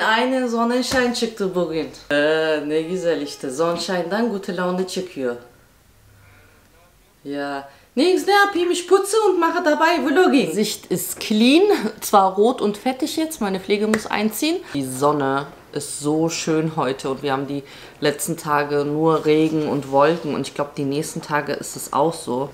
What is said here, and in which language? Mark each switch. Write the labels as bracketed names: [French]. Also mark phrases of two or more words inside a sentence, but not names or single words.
[German] Eine Sonnenschein [Turkish] çıktı bugün. Ne güzel işte. Sonnenschein'dan [German] gute Laune [Turkish] çıkıyor. Ja. Nix, ne yapayım? [German] Ich putze und mache dabei Vlogging. Sicht ist clean. Zwar rot und fettig jetzt. Meine Pflege muss einziehen. Die Sonne ist so schön heute und wir haben die letzten Tage nur Regen und Wolken und ich glaube, die nächsten Tage ist es auch so.